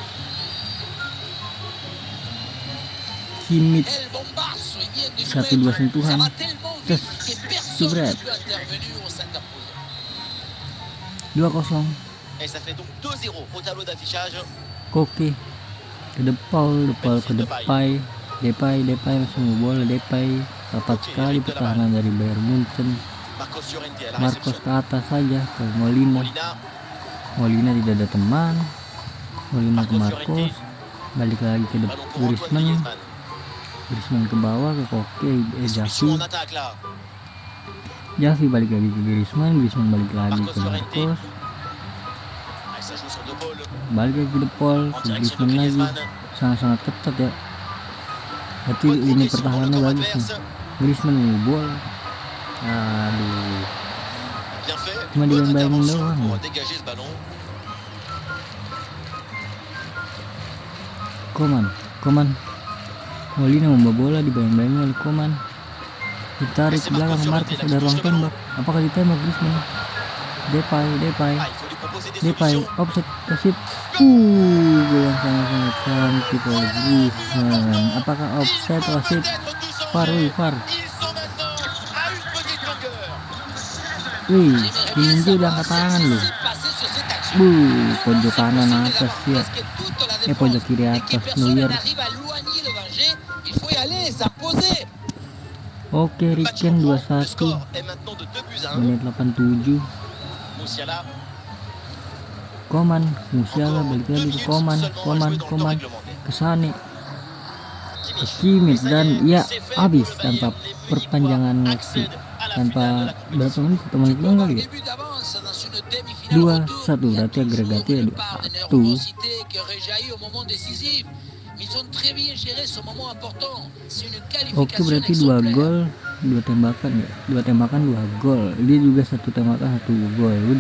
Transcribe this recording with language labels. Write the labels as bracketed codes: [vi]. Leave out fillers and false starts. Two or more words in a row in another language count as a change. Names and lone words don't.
[id] Kimmich 1-2 sentuhan, jebret. 2-0. Koke ke De Paul ke Depay langsung bola Depay Rapat sekali pertahanan dari Bayern Munchen. [fr] Marcos Llorente à la Marcos réception. [id] ke atas saja ke Molina. Molina, Tidak ada teman. Molina ke Marcos Marcos. Balik lagi ke [fr] ballon pour Antoine Griezmann. [id] Griezmann. Griezmann ke bawah ke Koke. [fr] Solution en Javi. attaque là. [id] Javi balik lagi ke Griezmann. Griezmann balik lagi Marcos ke Llorente. Marcos. [fr] Ah, ça joue sur De Paul. [id] Balik lagi ke De Paul. [fr] En [id] Ke [fr] direction de Griezmann [id] lagi. Griezmann. Sangat-sangat ketat ya. Berarti [fr] Bonne [id] ini [fr] progression dans le [id] pertahanannya [fr] camp [id] bagus nih. [fr] adverse. [id] Griezmann ngebol. Aduh. [fr] Bien fait. [id] Cuma [fr] Une bonne [id] dibayang-bayangin [fr] intervention [id] doang. [fr] pour dégager ce ballon. [id] Koman. Molina membawa bola dibayang-bayangin oleh Koman. Ditarik ke belakang Marcos, ada ruang tembak. Apakah ditembak Griezmann? Depay. [fr] Ah, il faut lui proposer des [id] Depay [fr] solutions. [id] offset kasih. Gol yang sangat cantik oleh Griezmann. Apakah offset wasit? [fr] Peut-être tous en VAR, jeu. oui, VAR. Ils sont maintenant à une petite longueur. [id] Wih, ini dia udah angkat tangan loh. Pojok kanan atas ya. Pojok kiri atas Neuer. Oke, Riken [fr] Le [id] 21 [fr] score est maintenant de 2 buts à 1. [id] menit 87. Musiala, Koman, Musiala [fr] encore [id] balik [fr] 2 [id] lagi ke [fr] minutes [id] Koman, [fr] seulement à jouer dans le temps réglementaire. [id] ke Sane, ke Kimmich. Kimmich [fr] Ça y [id] dan [fr] est, [id] ya [fr] c'est fait [id] habis [fr] pour le [id] tanpa [fr] Bayern. Les [id] perpanjangan [fr] Munichois [id] waktu, [fr] accèdent à la [id] tanpa [fr] finale de la [id] berapa [fr] compétition. [id] menit, 1 menit doang kali ya. 2-1 berarti agregatnya 2-1. Oke, berarti 2 gol, 2 tembakan ya. 2 tembakan 2 gol. Dia juga 1 tembakan 1 gol. Udah.